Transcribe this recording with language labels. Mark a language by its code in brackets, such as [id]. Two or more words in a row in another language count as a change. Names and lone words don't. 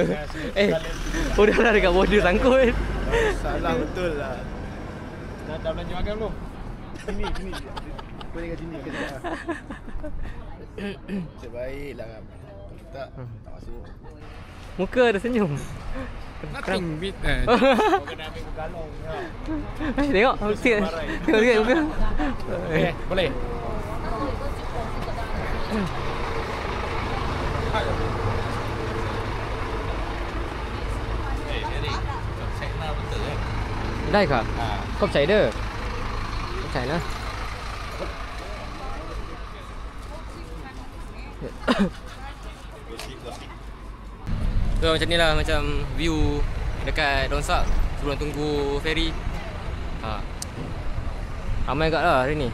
[ms] Udahlah dekat border sangkut. Salah betul lah. Dah belanja makan belum? Sini. Kau tinggal sini kejap. Sebaiklah kan. Tak masuk. Muka ada senyum. [en] Nothing bit [ms] Kau kena ambil galong ya. Tengok sikit muka. Okay, boleh. [vi] Đây cả? Không chảy được. Không chảy nữa. [ms] So, macam ni lah macam view dekat Donsak sebelum tunggu ferry. Ramai agak lah hari ni.